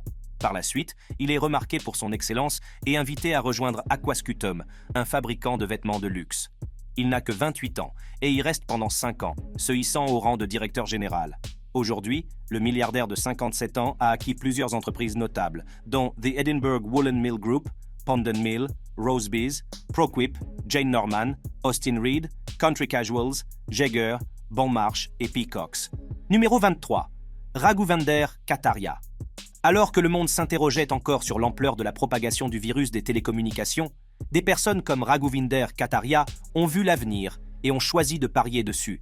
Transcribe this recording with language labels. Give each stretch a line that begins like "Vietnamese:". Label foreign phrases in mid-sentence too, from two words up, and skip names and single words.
French: Par la suite, il est remarqué pour son excellence et invité à rejoindre Aquascutum, un fabricant de vêtements de luxe. Il n'a que 28 ans et y reste pendant 5 ans, se hissant au rang de directeur général. Aujourd'hui, le milliardaire de 57 ans a acquis plusieurs entreprises notables, dont The Edinburgh Woolen Mill Group, Ponden Mill, Rosebees, Proquip, Jane Norman, Austin Reed, Country Casuals, Jaeger, Bon Marche et Peacocks. Numéro 23. Raghuvinder Kataria. Alors que le monde s'interrogeait encore sur l'ampleur de la propagation du virus des télécommunications, des personnes comme Raghuvinder Kataria ont vu l'avenir et ont choisi de parier dessus.